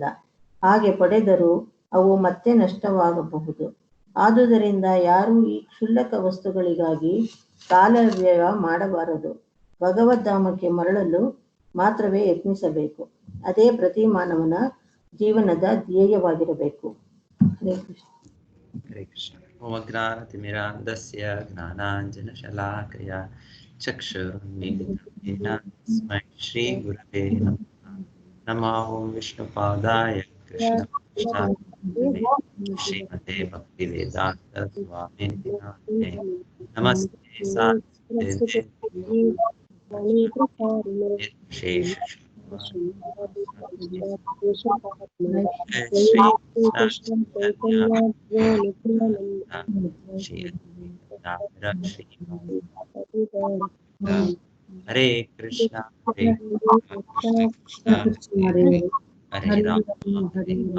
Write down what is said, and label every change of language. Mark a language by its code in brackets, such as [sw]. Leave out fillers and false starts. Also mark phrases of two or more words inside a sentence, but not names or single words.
[kn] ಹಾಗೆ ಪಡೆದರೂ ಅವು ಮತ್ತೆ ನಷ್ಟವಾಗಬಹುದು. ಆದುದರಿಂದ ಯಾರೂ ಈ ಕ್ಷುಲ್ಲಕ ವಸ್ತುಗಳಿಗಾಗಿ ಕಾಲ ವ್ಯಯ ಮಾಡಬಾರದು. ಭಗವದ್ಧಾಮಕ್ಕೆ ಮರಳಲು ಮಾತ್ರವೇ ಯತ್ನಿಸಬೇಕು. ಅದೇ ಪ್ರತಿ ಮಾನವನ ಜೀವನದ ಧ್ಯೇಯವಾಗಿರಬೇಕು. [sa] ಹರೇ ಕೃಷ್ಣ. ಹರೇ ಕೃಷ್ಣ. ಓಂ ಅಜ್ಞಾನತಿಮಿರಾಂಧಸ್ಯ ಜ್ಞಾನಾಂಜನಶಲಾಕಯ ಚಕ್ಷುರುನ್ಮೀಲಿತೇನ ತಸ್ಮೈ ಶ್ರೀ ಗುರವೇ ನಮಃ. ನಮಃ ಓಂ ವಿಷ್ಣುಪಾದಾಯ ಕೃಷ್ಣಪಕ್ಷಾಯ ಶ್ರೀಮತೆ ಭಕ್ತಿವೇದಾಂತ ಸ್ವಾಮಿನಿತಿ ನಾಮಿನೇ. ನಮಸ್ತೆ ಸಾರಸ್ವತೆ ಶೇಷ ಹರೇ ಕೃಷ್ಣ ಹರೇ ಕೃಷ್ಣ ಹರೇ ರಾಮ ಹರೇ